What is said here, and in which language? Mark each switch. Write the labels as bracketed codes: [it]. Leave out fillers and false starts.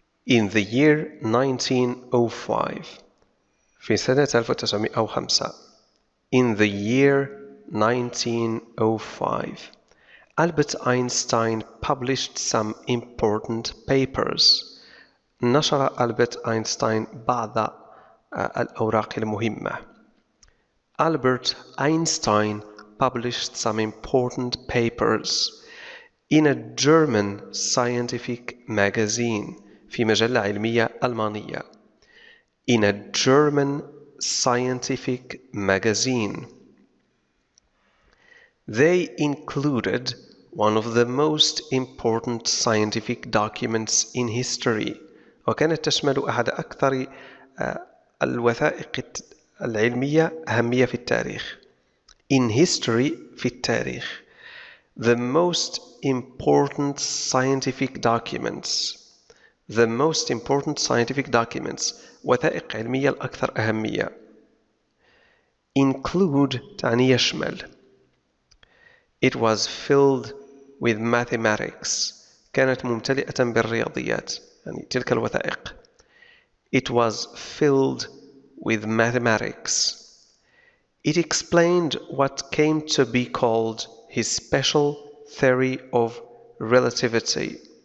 [en] In the year 1905 [ar] في سنة 1905 [en] In the year 1905 Albert Einstein published some important papers. [ar] نشر ألبرت أينشتاين بعض الأوراق المهمة. [en] Albert Einstein published some important papers in a German scientific magazine [ar] في مجلة علمية ألمانية. [en] In a German scientific magazine. They included one of the most important scientific documents in history. [ar] وكانت تشمل أحد أكثر الوثائق العلمية أهمية في التاريخ. [en] In history [ar] في التاريخ. [en] The most important scientific documents. The most important scientific documents. [ar] وثائق علمية الأكثر أهمية. [en] Include [ar] تعني يشمل. [en] It was filled with mathematics. [ar] كانت ممتلئة بالرياضيات. يعني تلك الوثائق. [en] It was filled with mathematics. It explained what came to be called his special theory of relativity.